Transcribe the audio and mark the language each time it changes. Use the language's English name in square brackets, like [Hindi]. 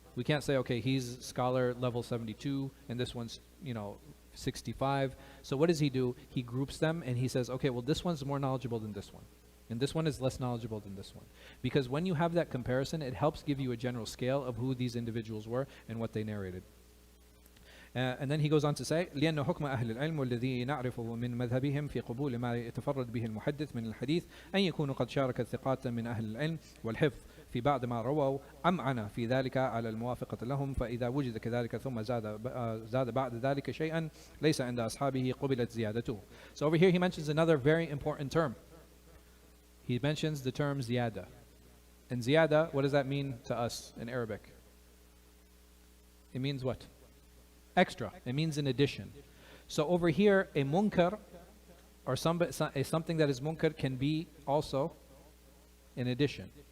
[English] We can't say, okay, he's scholar level 72 and this one's, 65. So what does he do? He groups them and he says, okay, well, this one's more knowledgeable than this one. And this one is less knowledgeable than this one. Because when you have that comparison, it helps give you a general scale of who these individuals were and what they narrated. And then he goes on to say, [Arabic] لأن حكم أهل العلم والذي نعرفه من مذهبهم في قبول ما يتفرد به المحدث من الحديث أن يكونوا قد شارك الثقات من أهل العلم والحفظ في بعض ما رووا أمعن في ذلك على الموافقة لهم فإذا وجد كذلك ثم زاد بعد ذلك شيئا ليس عند أصحابه قبلت زيادته. [English] So over here he mentions another very important term. He mentions the term ziyada. And ziyada, what does that mean to us in Arabic? It means what? Extra. It means in addition. So over here, a munkar or something that is munkar can be also in addition.